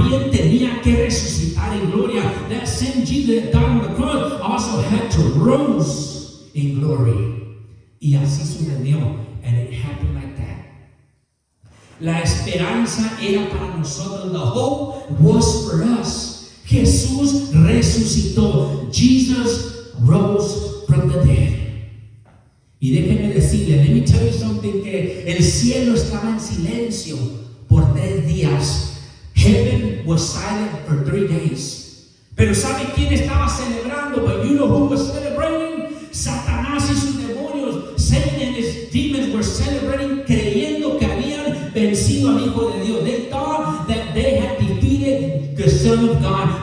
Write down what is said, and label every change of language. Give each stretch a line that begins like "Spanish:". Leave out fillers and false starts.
Spanish: tenía que resucitar en gloria.
English: That same Jesus that died on the cross also had to rose in glory.
Spanish: Y así sucedió.
English: And it happened like that.
Spanish: La esperanza era para nosotros.
English: The hope was for us.
Spanish: Jesús resucitó.
English: Jesus rose from the dead.
Spanish: Y déjenme decirle,
English: let me tell you something,
Spanish: que el cielo estaba en silencio por 3 días.
English: Heaven was silent for 3 days.
Spanish: Pero ¿sabe quién estaba celebrando?
English: But you know who was celebrating?
Spanish: Satanás y sus demonios.
English: Satan and his demons were celebrating,
Spanish: creyendo que habían vencido al Hijo de Dios.
English: They thought that they had defeated the Son of God.